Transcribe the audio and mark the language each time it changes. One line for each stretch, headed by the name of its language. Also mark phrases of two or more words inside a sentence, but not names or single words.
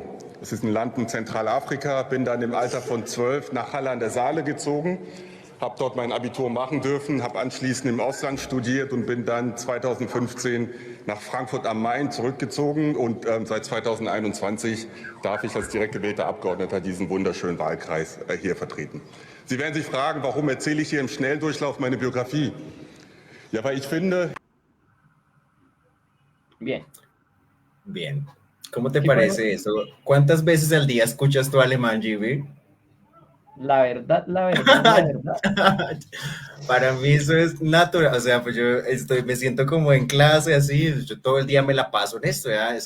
German: Das ist ein Land in Zentralafrika, bin dann im Alter von 12 nach Halle an der Saale gezogen, habe dort mein Abitur machen dürfen, habe anschließend im Ausland studiert und bin dann 2015 nach Frankfurt am Main zurückgezogen und seit 2021 darf ich als direkt gewählter Abgeordneter diesen wunderschönen Wahlkreis hier vertreten. Sie werden sich fragen, warum erzähle ich hier im Schnelldurchlauf meine Biografie? Ja, weil ich finde...
Spanish: Bien. Bien. ¿Cómo te parece eso? ¿Cuántas veces al día escuchas tu alemán, Jimmy? La verdad, la verdad, la verdad. Para mí eso es natural, o sea, pues me siento como en clase así, yo todo el día me la paso en esto, ¿ya?